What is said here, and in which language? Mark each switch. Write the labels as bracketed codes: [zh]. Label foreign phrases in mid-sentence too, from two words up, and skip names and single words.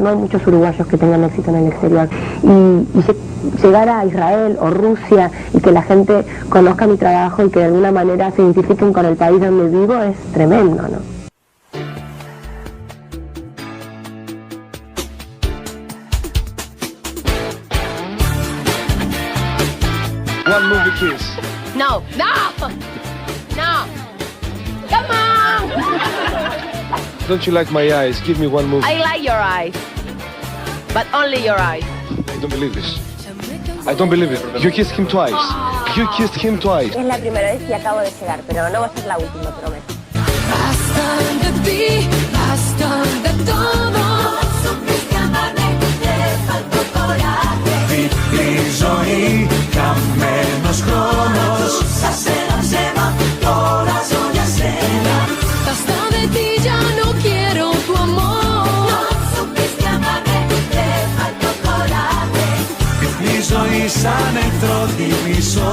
[es] No hay muchos uruguayos que tengan éxito en el exterior. Y llegar a Israel o Rusia y que la gente conozca mi trabajo y que de alguna manera se identifiquen con el país donde vivo es tremendo, ¿no? [en] One movie kiss. No, no, no. Come on. Don't you like my eyes? Give me one movie. I like your eyes, but only your eyes. I don't believe this. I don't believe it. You kissed him twice. You kissed him twice. [es] Es la primera vez y acabo de llegar, pero no va a ser la última, prometo. Basta de ti, basta de todo. Supiste amarme, te faltó coraje. [el] Η ζωή, καμένος χρόνος. Σα σένα, τώρα ζω για σένα. [es] Basta de ti, ya no quiero tu amor. No supiste amarme, te faltó coraje. [el] Η ζωή σαν εχθρό τη μισώ.